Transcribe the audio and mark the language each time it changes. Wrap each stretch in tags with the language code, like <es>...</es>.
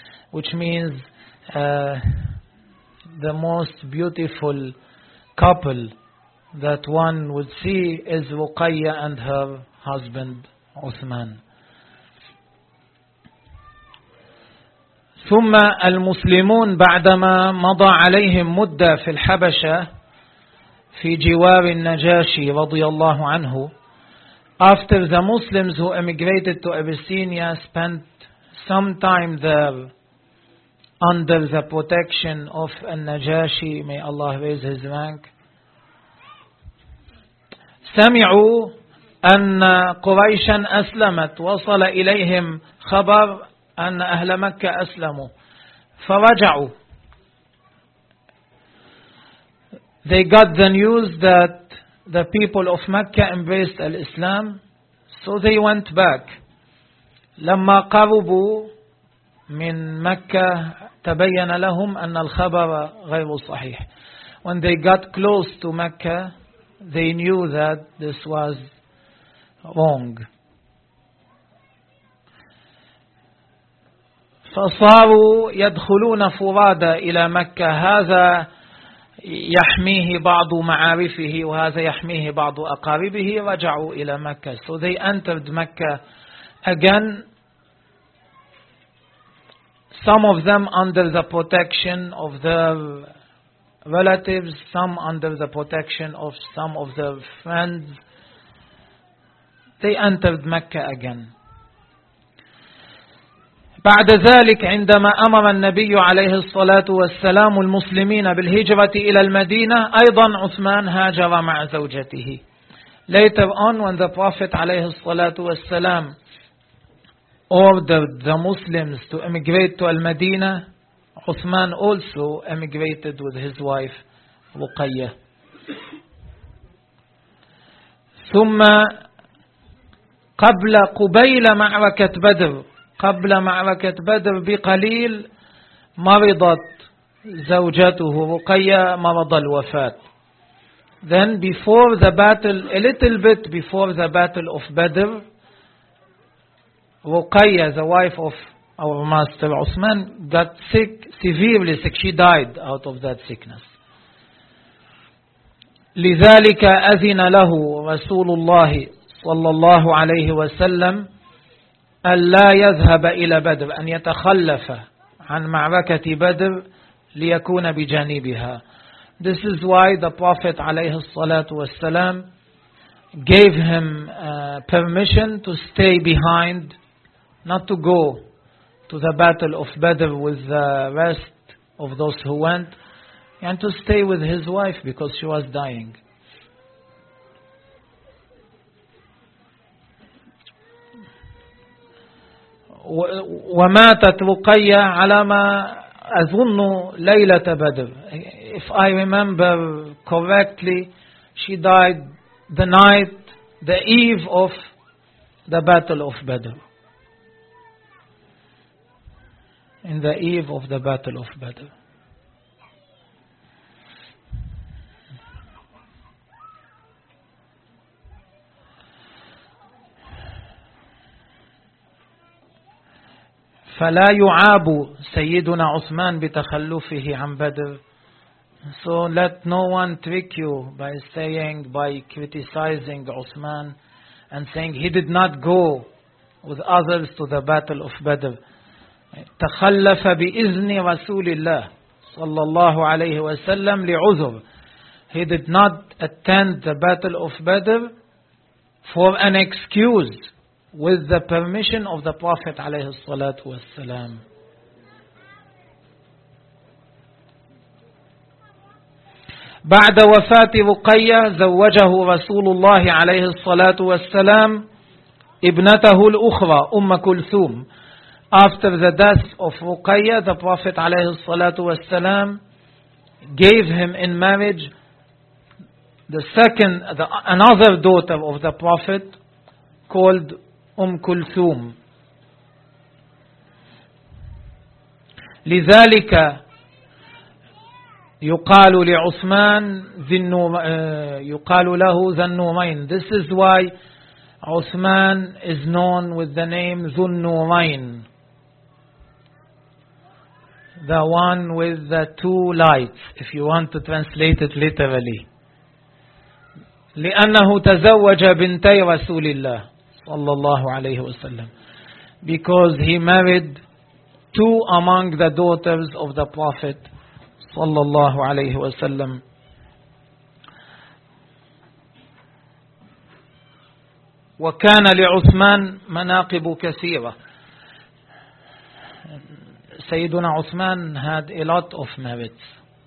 <en>Which means the most beautiful couple that one would see is Ruqayya and her husband Uthman.</en> <ar>ثم المسلمون بعدما مضى عليهم مدة في الحبشة في جوار النجاشي رضي الله عنه.</ar> <en>After the Muslims who emigrated to Abyssinia spent some time there under the protection of al-Najashi, may Allah raise his rank.</en> <ar>سمعوا أن قريشا أسلمت، وصل إليهم خبر أن أهل مكة أسلموا، فرجعوا.</ar> <en>They got the news that the people of Mecca embraced al-Islam, so they went back.</en> <ar>لما قربوا من مكة تبين لهم أن الخبر غير صحيح.</ar> <en>When they got close to Mecca, they knew that this was wrong.</en> <ar>فصاروا يدخلون فرادى إلى مكة، هذا يحميه بعض معارفه وهذا يحميه بعض أقاربه، رجعوا إلى مكة.</ar> <en>So they entered Mecca again. Some of them under the protection of their relatives, some under the protection of some of their friends. They entered Mecca again.</en> <ar>بعد ذلك عندما أمر النبي عليه الصلاة والسلام المسلمين بالهجرة إلى المدينة، أيضا عثمان هاجر مع زوجته.</ar> <en>Later on, when the Prophet</en> <ar>عليه الصلاة والسلام</ar> <en>ordered the Muslims to emigrate to Al-Madinah, Uthman also emigrated with his wife Ruqayya.</en> <ar>ثم قبل قبيل معركة بدر، قبل معركة بدر بقليل مرضت زوجته Ruqayya مرض الوفاة.</ar> <en>Then before the battle, a little bit before the battle of Badr, Ruqayya, the wife of our master Uthman got sick, severely sick. She died out of that sickness.</en> <ar>لذلك أذن له رسول الله صلى الله عليه وسلم أن لا يذهب إلى بدر أن يتخلف عن معركة بدر ليكون بجانبها.</ar> <en>This is why the Prophet</en> <ar>عليه الصلاة والسلام</ar> <en>gave him permission to stay behind, not to go to the battle of Badr with the rest of those who went, and to stay with his wife because she was dying.</en> <ar>وماتت رقية على ما أظن ليلة بدر.</ar> <en>If I remember correctly, she died the night, the eve of the battle of Badr. In the eve of the battle of Badr.</en> <ar>فلا يعاب سيدنا عثمان بتخلفه عن بدر.</ar> <en>So let no one trick you by saying, by criticizing Uthman and saying he did not go with others to the battle of Badr.</en> <ar>تخلف بإذن رسول الله صلى الله عليه وسلم لعذر.</ar> <en>He did not attend the battle of Badr for an excuse, with the permission of the Prophet</en> <ar>عليه الصلاة والسلام. بعد وفاة رقية زوجه رسول الله عليه الصلاة والسلام ابنته الأخرى أم كلثوم.</ar> <en>After the death of Ruqayya, the Prophet</en> <ar>عليه الصلاة والسلام</ar> <en>gave him in marriage another daughter of the Prophet called أم كلثوم.</en> <ar>لذلك يقال لعثمان يقال له ذو النورين.</ar> <en>This is why Uthman is known with the name ذو النورين, the one with the two lights, if you want to translate it literally.</en> <ar>لأنه تزوج بنتي رسول الله صلى الله عليه وسلم.</ar> <en>Because he married two among the daughters of the Prophet</en> <ar>صلى الله عليه وسلم. وكان لعثمان مناقب كثيرة. سيدنا عثمان</ar> <en>had a lot of merits.</en>